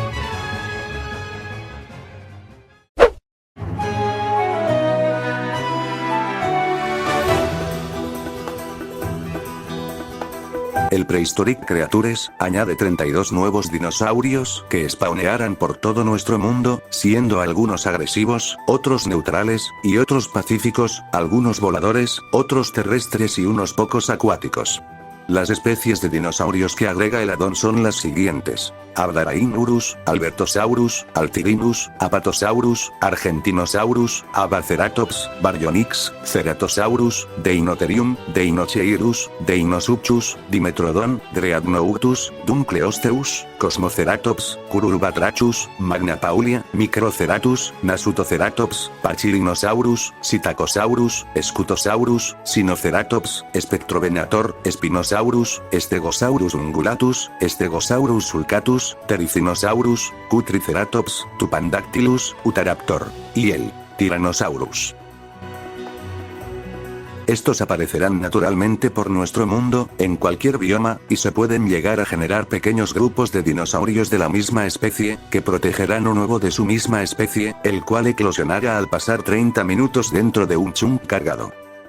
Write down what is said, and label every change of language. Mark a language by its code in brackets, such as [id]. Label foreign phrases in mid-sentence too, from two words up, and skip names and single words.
[es] El Prehistoric Creatures añade 32 nuevos dinosaurios que spawnearán por todo nuestro mundo, siendo algunos agresivos, otros neutrales, y otros pacíficos, algunos voladores, otros terrestres y unos pocos acuáticos. Las especies de dinosaurios que agrega el addon son las siguientes: Abdarainurus, Albertosaurus, Altirinus, Apatosaurus, Argentinosaurus, Abaceratops, Baryonyx, Ceratosaurus, Deinotherium, Deinocheirus, Deinosuchus, Dimetrodon, Dreadnoughtus, Dunkleosteus, Cosmoceratops, Cururubatrachus, Magna Paulia, Microceratus, Nasutoceratops, Pachyrhinosaurus, Psittacosaurus, Scutosaurus, Sinoceratops, Spectrovenator, Spinosaurus, Stegosaurus ungulatus, Stegosaurus sulcatus, Ptericinosaurus, Cutriceratops, Tupandactylus, Utaraptor, y el Tyrannosaurus. Estos aparecerán naturalmente por nuestro mundo, en cualquier bioma, y se pueden llegar a generar pequeños grupos de dinosaurios de la misma especie, que protegerán un huevo de su misma especie, el cual eclosionará al pasar 30 minutos dentro de un chunk cargado.